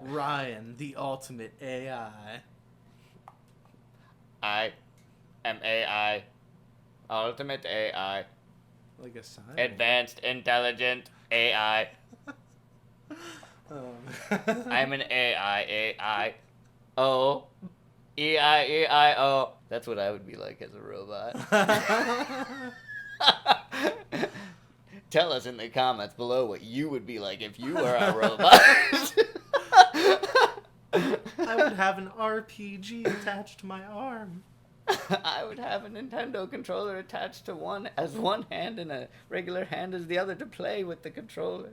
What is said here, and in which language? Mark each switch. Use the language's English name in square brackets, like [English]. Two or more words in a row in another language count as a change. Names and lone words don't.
[English] Ryan, the ultimate AI. I am AI. Ultimate AI. Like a sign. Advanced Intelligent AI. I'm an AI. O. E-I-E-I-O. That's what I would be like as a robot. Tell us in the comments below what you would be like if you were a robot. I would have an RPG attached to my arm. I would have a Nintendo controller attached to one hand and a regular hand as the other to play with the controller.